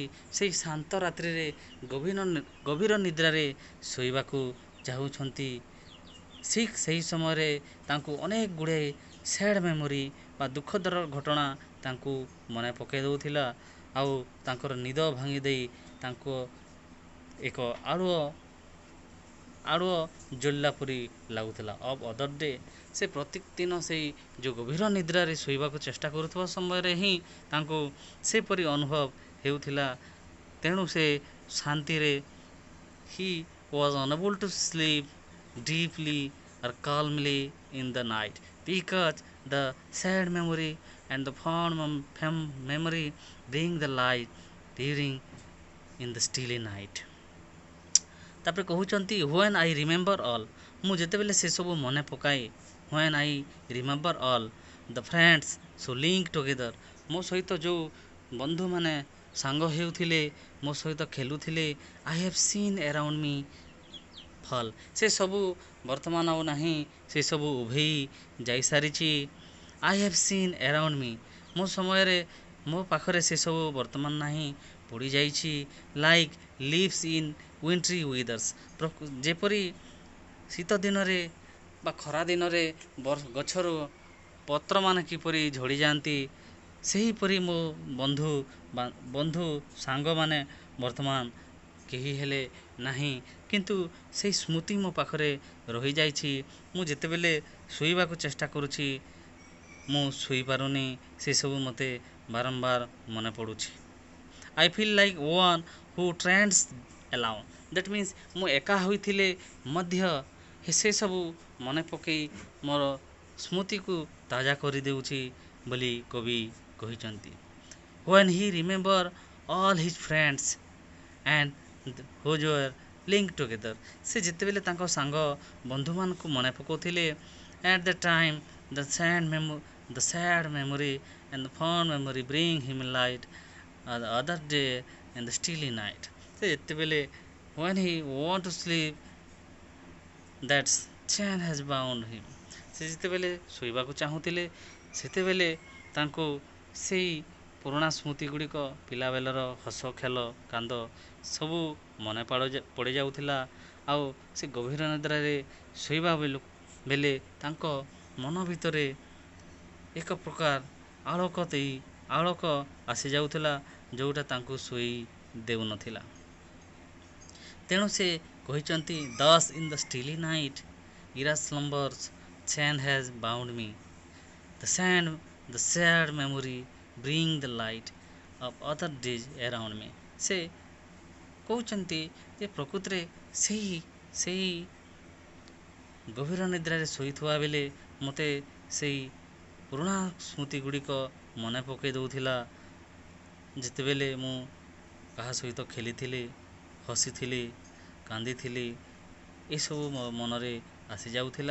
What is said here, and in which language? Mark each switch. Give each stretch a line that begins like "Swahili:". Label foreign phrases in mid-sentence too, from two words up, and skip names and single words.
Odia: ସେଇ ଶାନ୍ତ ରାତ୍ରିରେ ଗଭୀର ନିଦ୍ରାରେ ଶୋଇବାକୁ ଚାହୁଁଛନ୍ତି, ଠିକ୍ ସେହି ସମୟରେ ତାଙ୍କୁ ଅନେକ ଗୁଡ଼ିଏ
English: sad memory
Odia: ବା ଦୁଃଖଦର ଘଟଣା ତାଙ୍କୁ ମନେ ପକାଇ ଦେଉଥିଲା, ଆଉ ତାଙ୍କର ନିଦ ଭାଙ୍ଗି ଦେଇ ତାଙ୍କୁ ଏକ ଆଳୁଅ ଜ୍ୱଳିଲା ପରି ଲାଗୁଥିଲା।
English: of other day,
Odia: ସେ ପ୍ରତ୍ୟେକ ଦିନ ସେଇ ଯେଉଁ ଗଭୀର ନିଦ୍ରାରେ ଶୋଇବାକୁ ଚେଷ୍ଟା କରୁଥିବା ସମୟରେ ହିଁ ତାଙ୍କୁ ସେପରି ଅନୁଭବ ହେଉଥିଲା। ତେଣୁ ସେ ଶାନ୍ତିରେ
English: he was unable to sleep deeply or calmly in the night, because the sad memory and the fond memory bring the light during in the stilly night.
Odia: ତାପରେ କହୁଛନ୍ତି
English: when I remember all,
Odia: ମୁଁ ଯେତେବେଳେ ସେସବୁ ମନେ ପକାଏ,
English: when I remember all the friends so link together,
Odia: ମୋ ସହିତ ଯେଉଁ ବନ୍ଧୁମାନେ ସାଙ୍ଗ ହେଉଥିଲେ, ମୋ ସହିତ ଖେଲୁଥିଲେ,
English: I have seen around me fall,
Odia: ସେ ସବୁ ବର୍ତ୍ତମାନ ଆଉ ନାହିଁ, ସେ ସବୁ ଉଭେଇ ଯାଇସାରିଛି।
English: I have seen around me,
Odia: ମୋ ସମୟରେ ମୋ ପାଖରେ ସେସବୁ ବର୍ତ୍ତମାନ ନାହିଁ, ପଡ଼ିଯାଇଛି।
English: like leaves in wintry weathers,
Odia: ଯେପରି ଶୀତ ଦିନରେ ବା ଖରା ଦିନରେ ଗଛରୁ ପତ୍ରମାନେ କିପରି ଝଡ଼ିଯାଆନ୍ତି, ସେହିପରି ମୋ ବନ୍ଧୁ ସାଙ୍ଗମାନେ ବର୍ତ୍ତମାନ କେହି ହେଲେ ନାହିଁ, କିନ୍ତୁ ସେହି ସ୍ମୃତି ମୋ ପାଖରେ ରହିଯାଇଛି। ମୁଁ ଯେତେବେଳେ ଶୋଇବାକୁ ଚେଷ୍ଟା କରୁଛି, ମୁଁ ଶୋଇପାରୁନି, ସେସବୁ ମୋତେ ବାରମ୍ବାର ମନେ ପଡ଼ୁଛି।
English: I feel like one who trends alone, that means
Odia: ମୁଁ ଏକା ହୋଇଥିଲେ ମଧ୍ୟ ସେସବୁ ମନେ ପକାଇ ମୋର ସ୍ମୃତିକୁ ତାଜା କରିଦେଉଛି ବୋଲି କବି କହିଛନ୍ତି।
English: when he remember all his friends and who were linked together,
Odia: ସେ ଯେତେବେଳେ ତାଙ୍କ ସାଙ୍ଗ ବନ୍ଧୁମାନଙ୍କୁ ମନେ ପକାଉଥିଲେ,
English: at the time the sad memory and the fond memory bring him light the other day in the stilly night,
Odia: ସେ ଯେତେବେଳେ
English: when he want to sleep that chain has bound him,
Odia: ସେ ଯେତେବେଳେ ଶୋଇବାକୁ ଚାହୁଁଥିଲେ, ସେତେବେଳେ ତାଙ୍କୁ ସେଇ ପୁରୁଣା ସ୍ମୃତି ଗୁଡ଼ିକ, ପିଲାବେଳର ହସ ଖେଳ କାନ୍ଦ ସବୁ ମନେ ପଡ଼ିଯାଉଥିଲା। ଆଉ ସେ ଗଭୀର ନିଦ୍ରାରେ ଶୋଇବା ବେଲେ ତାଙ୍କ ମନ ଭିତରେ ଏକ ପ୍ରକାର ଆଲୋକ ଆସିଯାଉଥିଲା, ଯେଉଁଟା ତାଙ୍କୁ ଶୋଇ ଦେଉନଥିଲା। ତେଣୁ ସେ କହିଛନ୍ତି
English: thus in the stilly night era slumbers chain has bound me, the sad memory bring the light of other days around me,
Odia: ସେ କହୁଛନ୍ତି ଯେ ପ୍ରକୃତିରେ ସେହି ଗଭୀର ନିଦ୍ରାରେ ଶୋଇଥିବା ବେଳେ ମୋତେ ସେଇ ପୁରୁଣା ସ୍ମୃତି ଗୁଡ଼ିକ ମନେ ପକାଇ ଦେଉଥିଲା, ଯେତେବେଳେ ମୁଁ କାହା ସହିତ ଖେଳିଥିଲି, ହସିଥିଲି, କାନ୍ଦିଥିଲି, ଏସବୁ ମୋ ମନରେ ଆସିଯାଉଥିଲା।